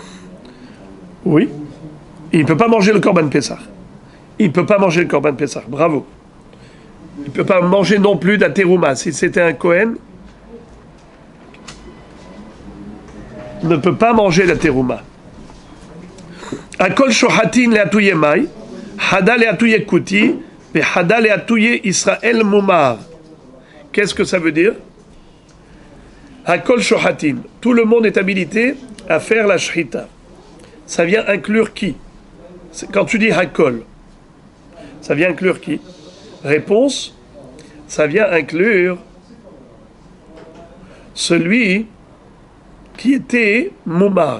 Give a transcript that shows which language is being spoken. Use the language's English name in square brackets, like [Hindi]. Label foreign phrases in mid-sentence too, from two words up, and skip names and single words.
[French] Oui. Il ne peut pas manger le [Hebrew] קרבן פסח. [French] Il ne peut pas manger le [Hebrew] קרבן פסח. [French] Bravo. Il ne peut pas manger non plus d'un terouma. Si c'était un Kohen, ne peut pas manger la terouma. [Aramaic] הכל שוחטין לאתויי מאי, חדא לאתויי כותי, וחדא לאתויי ישראל מומר. [French] Qu'est-ce que ça veut dire? [Hebrew] הכל שוחטין. [French] Tout le monde est habilité à faire la shrita. Ça vient inclure qui? Quand tu dis hakol, ça vient inclure qui? Réponse, ça vient inclure celui qui était moumar.